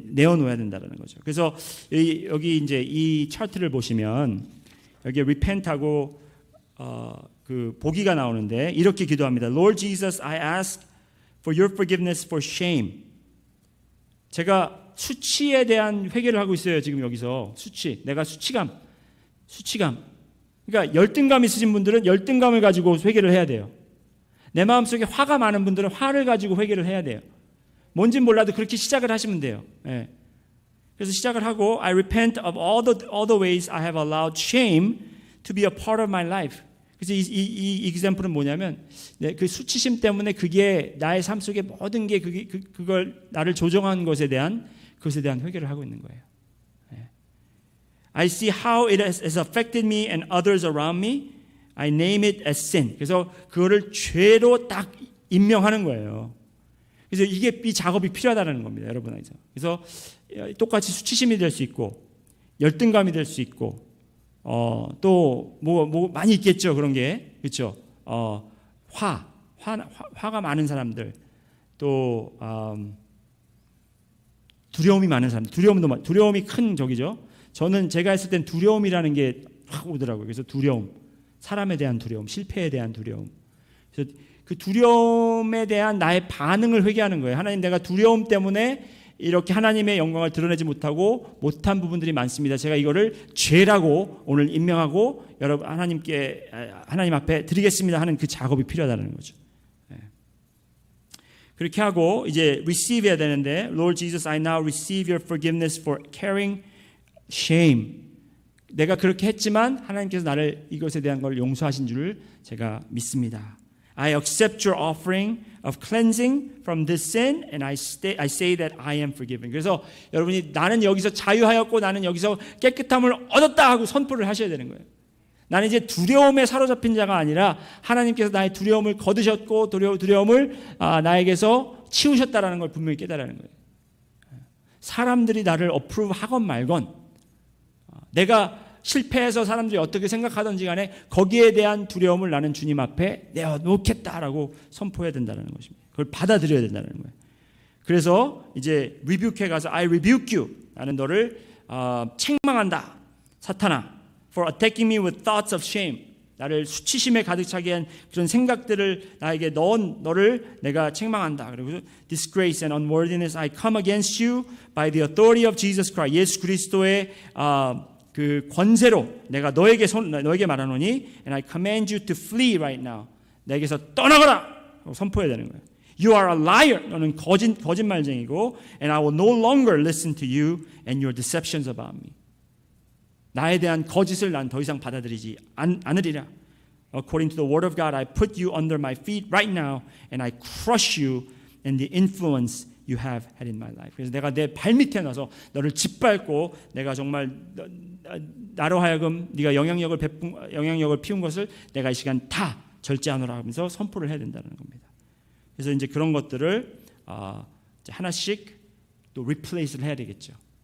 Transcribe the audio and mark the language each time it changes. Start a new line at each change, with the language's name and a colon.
Korean: 내어놓아야 된다는 거죠. 그래서 여기 이제 이 차트를 보시면 여기 repent하고 그 보기가 나오는데 이렇게 기도합니다.
English: Lord Jesus, I ask for your forgiveness for shame.
Korean: 제가 수치에 대한 회개를 하고 있어요. 지금 여기서 내가 수치감. 그러니까 열등감 있으신 분들은 열등감을 가지고 회개를 해야 돼요. 내 마음속에 화가 많은 분들은 화를 가지고 회개를 해야 돼요. 뭔진 몰라도 그렇게 시작을 하시면 돼요. 예. 그래서 시작을 하고
English: I repent of all the ways I have allowed shame to be a part of my life.
Korean: 그래서 이 example은 뭐냐면 그 수치심 때문에 그게 나의 삶 속에 모든 게 그걸 나를 조종한 그것에 대한 회개를 하고 있는 거예요.
English: I see how it has affected me and others around me. I name it as sin.
Korean: 그래서 그거를 죄로 딱 임명하는 거예요. 그래서 이 작업이 필요하다는 겁니다, 여러분에게서. 그래서 똑같이 수치심이 될 수 있고 열등감이 될 수 있고 또 뭐 많이 있겠죠, 그런 게. 그렇죠? 화가 많은 사람들, 또 두려움이 많은 사람들. 두려움이 큰 적이죠. 저는 제가 했을 땐 두려움이라는 게 확 오더라고요. 그래서 두려움, 사람에 대한 두려움, 실패에 대한 두려움. 그래서 그 두려움에 대한 나의 반응을 회개하는 거예요. 하나님, 내가 두려움 때문에 이렇게 하나님의 영광을 드러내지 못한 부분들이 많습니다. 제가 이거를 죄라고 오늘 임명하고 여러분 하나님 앞에 드리겠습니다 하는 그 작업이 필요하다는 거죠. 그렇게 하고 이제 receive 해야 되는데
English: Lord Jesus, I now receive your forgiveness for carrying shame.
Korean: 내가 그렇게 했지만 하나님께서 나를 이것에 대한 걸 용서하신 줄을 제가 믿습니다.
English: I accept your offering of cleansing from this sin and I say that I am forgiven.
Korean: 그래서 여러분이 나는 여기서 자유하였고 나는 여기서 깨끗함을 얻었다 하고 선포를 하셔야 되는 거예요. 나는 이제 두려움에 사로잡힌 자가 아니라 하나님께서 나의 두려움을 거두셨고 두려움을 나에게서 치우셨다라는 걸 분명히 깨달아는 거예요. 사람들이 나를 어프로브 하건 말건 내가 실패해서 사람들이 어떻게 생각하든지 간에 거기에 대한 두려움을 나는 주님 앞에 내어놓겠다라고 선포해야 된다는 것입니다. 그걸 받아들여야 된다는 거예요. 그래서 이제 리뷰크에 가서
English: I rebuke you.
Korean: 나는 너를 책망한다. 사탄아.
English: For attacking me with thoughts of shame.
Korean: 나를 수치심에 가득 차게 한 그런 생각들을 나에게 넣은 너를 내가 책망한다.
English: 그리고 disgrace and unworthiness I come against you by the authority of Jesus Christ.
Korean: 예수 그리스도의 그 권세로 내가 너에게 말하노니
English: and I command you to flee right now.
Korean: 내게서 떠나거라. 선포해야 되는 거예요.
English: You are a liar.
Korean: 너는 거짓말쟁이고
English: and I will no longer listen to you and your deceptions about me.
Korean: 나에 대한 거짓을 난 더 이상 받아들이지 않으리라.
English: According to the word of God, I put you under my feet right now and I crush you and the influence you have had in my life.
Korean: 그래서 내가 내 발밑에 나서 너를 짓밟고 내가 정말 나로 하여금 네가 영향력을 피운 것을 내가 이 시간 다 절제하노라 하면서 선포를 해야 된다는 겁니다. 그래서 이제 그런 것들을 하나씩 또 리플레이스를 해야 되겠죠.